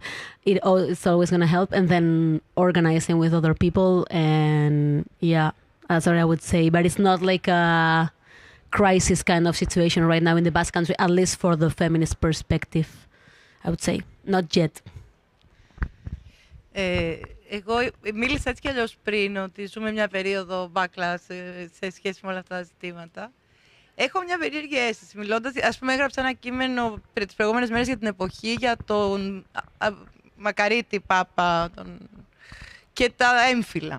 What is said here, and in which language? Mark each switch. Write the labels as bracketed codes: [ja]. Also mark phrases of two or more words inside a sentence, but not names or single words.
[en] It's always gonna help, and then organizing with other people, and yeah, that's what I would say. But it's not like a crisis kind of situation right now in the Basque Country, at least for the feminist perspective. I would say, not yet. [el] Εγώ μίλησα έτσι κι αλλιώς πριν ότι ζούμε μια περίοδο backlash σε σχέση με όλα αυτά τα ζητήματα. Έχω μια περίεργη αίσθηση, μιλώντας, ας πούμε έγραψα ένα κείμενο τις προηγούμενες μέρες για την εποχή, για τον Μακαρίτη Πάπα και τα έμφυλα.